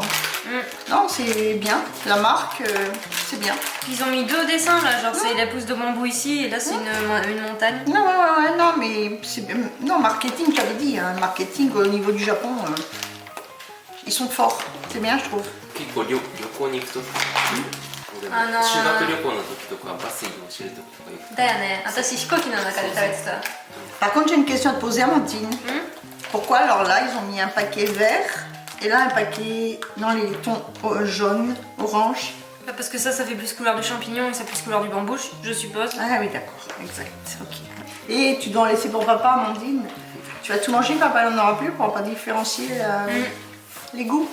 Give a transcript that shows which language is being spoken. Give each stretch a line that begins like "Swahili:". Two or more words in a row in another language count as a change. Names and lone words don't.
French: Non, c'est bien. La marque, c'est bien. Ils ont mis deux dessins là, genre c'est la pousse de bambou ici et là c'est une montagne. Non, ouais, non, mais c'est non, marketing, j'avais dit, hein, marketing au niveau du Japon, ils sont forts. C'est bien, je trouve.
Japanese: 結構旅行に行くと俺もあのー修学旅行の時とかバス移動してる時とかよくだよね、私飛行機の中で食べてた。
French: Par contre, j'ai une question à te poser, Amandine. Pourquoi alors là, ils ont mis un paquet vert et là un paquet dans les tons jaune, orange? Parce que ça fait plus couleur du champignon et ça plus couleur du bambouche, je suppose. Ah oui, d'accord, exact. Ok. Et tu dois en laisser pour papa, Amandine. Tu vas tout manger, papa il n'en aura plus pour pas différencier les goûts.